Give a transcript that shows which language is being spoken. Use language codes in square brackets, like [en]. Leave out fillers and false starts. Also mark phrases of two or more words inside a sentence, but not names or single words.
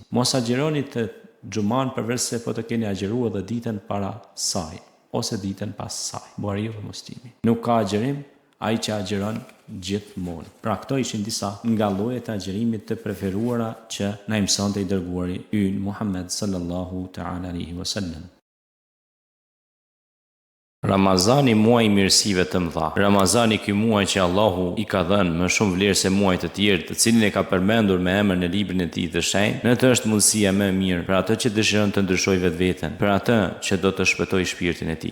[sq] Mos agjëroni të xhuman përveç se po të keni agjëruar edhe ditën para saj ose ditën pas saj. Buhariu dhe Muslimi. Nuk ka agjërim ai që agjeron gjithmonë. Pra këto ishin disa nga llojet e agjërimit të preferuara që na mësonte i dërguari ynë Muhammed [ar] صلى الله تعالى عليه وسلم. [sq] Ramazani, muaj i mirësive të mëdha. Ramazani, ky muaj që Allahu i ka dhënë më shumë vlerë se muajt të tjerë, të cilin e ka përmendur me emër në librin e tij të shenjtë, në të është mundësia më e mirë për atë që dëshiron të ndryshojë vetveten, për atë që do të shpëtojë shpirtin e tij.